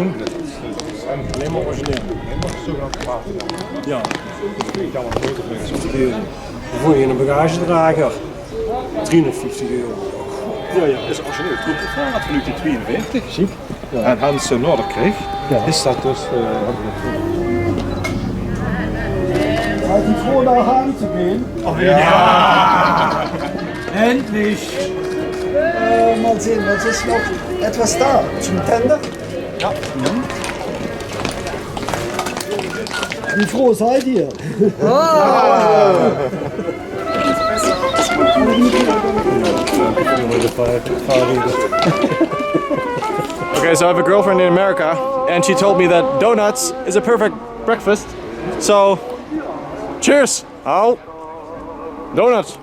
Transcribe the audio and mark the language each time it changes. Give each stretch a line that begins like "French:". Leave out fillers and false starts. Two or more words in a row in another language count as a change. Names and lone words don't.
Dutch: En alleen maar origineel. Alleen maar zogenaamd water. Ja. Ik kan wat groter brengen. Voor je een bagagedrager. 350 euro. Ja, ja. Dat is origineel. Het gaat van 1942. Ziek. Ja. En Hans Noorderkreeg is dat dus.
German: Seid ihr froh, nach Hause zu gehen? Oh, ja! Endlich! Mal sehen, was ist noch etwas da zum Tender? Ja. Wie froh seid ihr?
English: Okay, so I have a girlfriend in America, and she told me that donuts is a perfect breakfast. So, cheers! Oh, donuts.